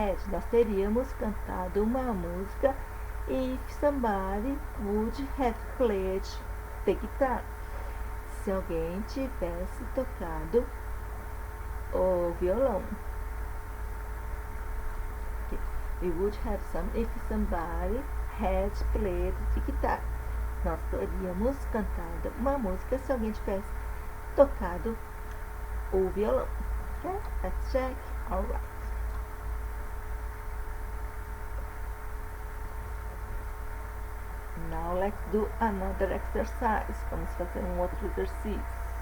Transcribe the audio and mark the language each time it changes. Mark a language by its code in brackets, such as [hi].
[pt] nós teríamos cantado uma música, [en] if somebody would have played the guitar, [pt] se alguém tivesse tocado o violão. [en] We would have some if somebody had played the guitar. [pt] Nós teríamos cantado uma música se alguém tivesse tocado o violão. Okay? [en] Let's check. All right. Now let's do another exercise. [pt] Vamos fazer um outro exercício.